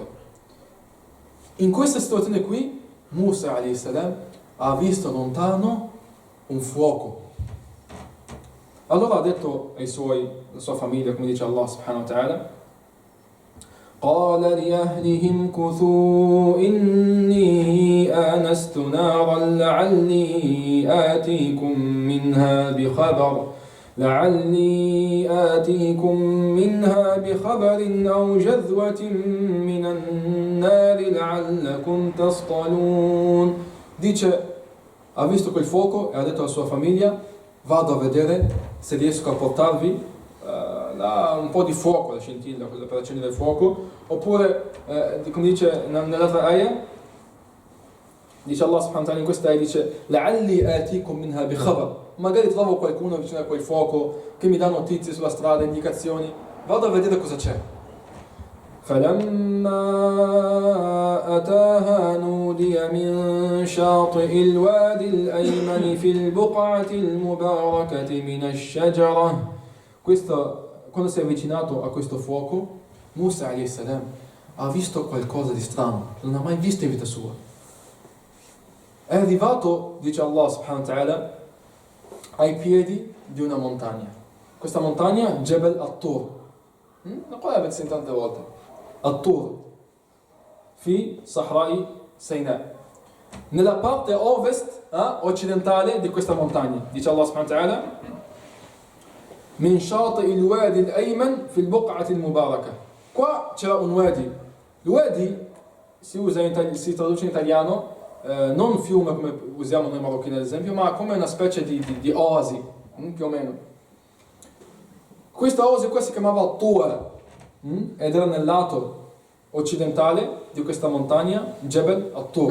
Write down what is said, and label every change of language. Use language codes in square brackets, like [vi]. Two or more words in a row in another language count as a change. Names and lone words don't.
[it] In questa situazione qui, Musa [ar] عليه السلام [it] ha visto lontano un fuoco. Allora ha detto alla sua famiglia, come dice [ar] الله سبحانه وتعالى: قال لأهلهم كثوا إني آنست نارا لعلي آتيكم منها بخبر أو جذوة من النار لعلكم تصطلون. [it] Dice, ha visto quel fuoco e ha detto alla sua famiglia: vado a vedere se riesco a portarvi un po' di fuoco, la scintilla, quella per accendere il fuoco, oppure, come dice nell'altra ayah, dice [ar] الله سبحانه وتعالى [it] in questa ayah, dice [ar] لَعَلِّي آتِيكُم مِّنْهَا بِخَبَرٍ, [it] magari trovo qualcuno vicino a quel fuoco che mi dà notizie sulla strada, indicazioni, vado a vedere cosa c'è. [ar] فَلَمَّا أَتَاهَا نُودِيَ مِن شَاطِئِ الْوَادِ الْأَيْمَنِ فِي الْبُقْعَةِ الْمُبَارَكَةِ مِنَ الشَّجَرَةِ. [it] Quando si è avvicinato a questo fuoco, Musa [ar] عليه السلام [it] ha visto qualcosa di strano, non ha mai visto in vita sua. È arrivato, dice [ar] الله سبحانه وتعالى, [it] ai piedi di una montagna. Questa montagna, Jebel At-Tur. La quale avete sentito tante volte. At-Tur. fi Sahrai Sinai, nella parte ovest occidentale di questa montagna. Dice [ar] الله سبحانه وتعالى: من شاطئ الوادي الأيمن في البقعة المباركة. [it] Qua c'era un wadi. Il wadi si traduce in italiano non fiume come usiamo noi marocchini ad esempio, ma come una specie di oasi, più o meno. Questa oasi qua si chiamava Tua ed era nel lato occidentale di questa montagna, Jebel At-Tur.